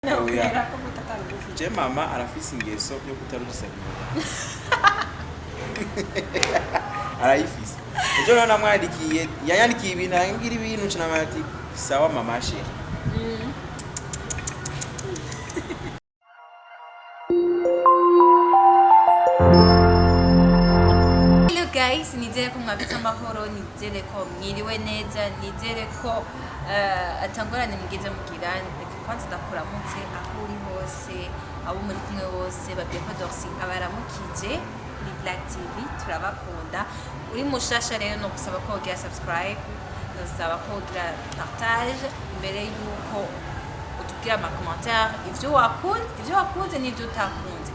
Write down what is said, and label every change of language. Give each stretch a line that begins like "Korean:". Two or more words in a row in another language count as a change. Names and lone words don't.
Rundi: Oya. Je mama arafise ingeso yo kutarusabira. Arayifise. Ejo rero namwandikiye yanyandikiye ibintu angira ibintu cinamati sawa mama she.
English: Hello guys,
Rundi: nizere ko mwabitse amahoro, nizere ko mwiriwe neza, nizere ko atangorane mugeze mugirane. Kwanza ndakuramutse aho uri hose, abo muri kumwe bose babwiye ko Dorsi abaramukije kuri Black TV, turabakunda. Uri mushasha rero no gusaba ko ugira subscribe, nosaba ko ugira partage mbere yuko utubwira ama commentaire ivyo wakunze n'ivyo utakunze.